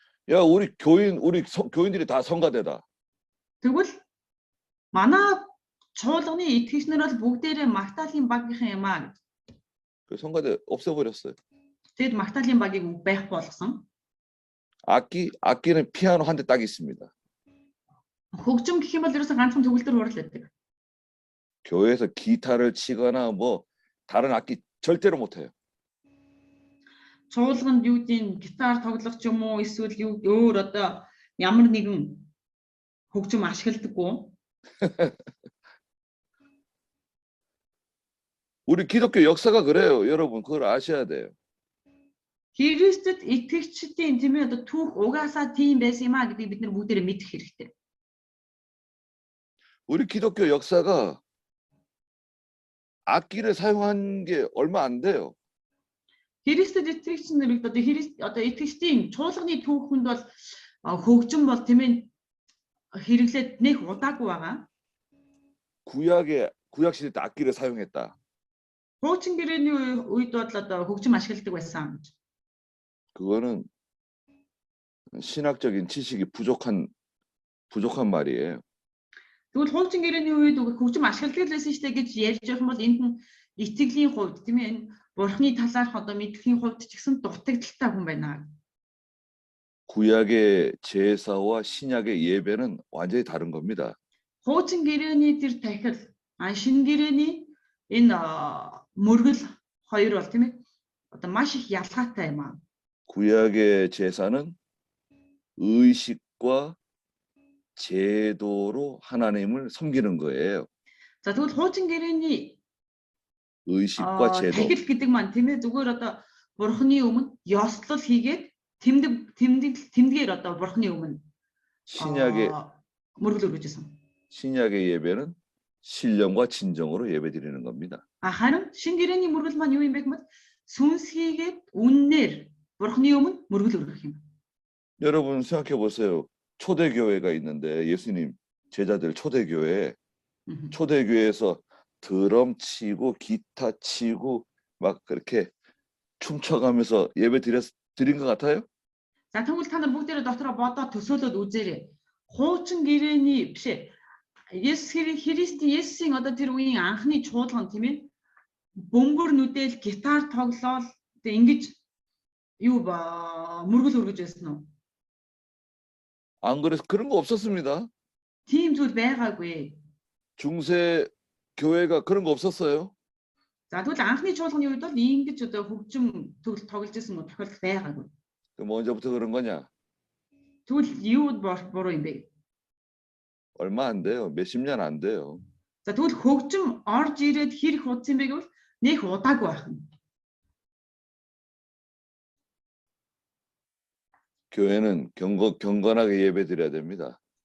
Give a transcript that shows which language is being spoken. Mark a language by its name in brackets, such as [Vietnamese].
[Korean] 야, 우리 교인들이 다 성가대다. [Mongolian] Тэгвэл манай чуулганы итгэгчнэр бол бүгдээрээ магтаалын багийнхан юм аа. [Korean] 그 성가대 없애버렸어요. [Mongolian] Тэгэд магтаалын багийг байхгүй болгосон. [Korean] 악기는 피아노 한 대 딱 있습니다. [Mongolian] Хөгжим гэх юм бол ерөөсөө ганцхан төгөлдөр хурал байдаг. [Korean] 교회에서 기타를 치거나 뭐 다른 악기 절대로 못 해요. [Mongolian] Чуулганд юу гэдэг гитар тоглох ч юм уу эсвэл юу өөр одоо ямар нэгэн хөгжим ашигладаггүй. [Korean] 우리 기독교 역사가 그래요. 여러분 그걸 아셔야 돼요. [Mongolian] Христэд итгэгчдийн тийм ээ одоо түүх угаасаа тийм байсан юм а гэдгийг бид нар бүгдээрээ мэдэх хэрэгтэй. [Korean] 우리 기독교 역사가 악기를 사용한 게 얼마 안 돼요. [Mongolian] Христэд итгэгчнэр одоо итгэгчдийн чуулганы түүхэнд бол хөгжим бол тийм ээ хэрэглээд нэг удаагүй байгаа. [Korean] 구약 시대 때 악기를 사용했다. [Mongolian] Хуучин гэрээний үед бол одоо хөгжим ашигладаг байсан. [Korean] 그거는 신학적인 지식이 부족한 말이에요. [Mongolian] Тэгвэл хуучин гэрээний үед хөгжим ашигладаг байсан шүү дээ гэж ярьж байгаа юм бол энд нь итгэлийн хувьд тийм ээ бурхны талаарх одоо мэдхийн хувьд ч гэсэн дутагдaltaй хүн байна. [Korean] 구약의 제사와 신약의 예배는 완전히 다른 겁니다. [Mongolian] Хуучин гэрээний тэр тахил шинэ гэрээний энэ мөргөл хоёр бол тийм ээ одоо маш их ялгаатай юм аа. [Korean] 구약의 제사는 의식과 제도로 하나님을 섬기는 거예요. [Mongolian] За тэгвэл хуучин гэрээний [Korean] 의식과 제도. [Mongolian] тахил гэдэг маань тийм ээ зүгээр одоо бурхны өмнө ёслол хийгээд тэмдгээр одоо бурхны өмнө [Korean] 신약의 [Mongolian] мөргөл өргөжсэн. [Korean] 신약의 예배는 신령과 진정으로 예배드리는 겁니다. [Mongolian] Харин шинэ гэрээний мөргөл маань юу юм бэ гэвэл сүнс хийгээд үннээр бурхны өмнө мөргөл өргөх юм. [Korean] 여러분 생각해 보세요. 초대교회가 있는데 예수님 제자들 초대교회에서 드럼 치고 기타 치고 막 그렇게 춤춰가면서 예배 드린 것 같아요? [Mongolian] За тэгвэл та нар бүгдээрээ дотроо бодоод төсөөлөд үзээрэй. Хуучин гэрээний биш ээ. Есүсийн одоо тэр үеийн анхны чуулган тийм ээ. Бөмбөр нүдэл гитар тоглоол тэг ингэж юу мөргөл өргөж байсан уу? [Korean] 안 그래서 그런 거 없었습니다. [Mongolian] Тийм зүйл байгаагүй. [Korean] 중세 교회가 그런 거 없었어요. [Mongolian] За тэгвэл анхны чуулганы үед бол ингэж одоо хөгжим тоглож байсан тохиолдол байгаагүй. [Korean] 그럼 언제부터 그런 거냐? [Mongolian] Тэгвэл юу буруу юм бэ? [Korean] 얼마 안 돼요. 몇십 년 안 돼요. [Mongolian] За тэгвэл хөгжим орж ирээд хэр их удсан бэ гэвэл нэг удаагүй байх нь. [Korean] 교회는 경건하게 예배드려야 됩니다.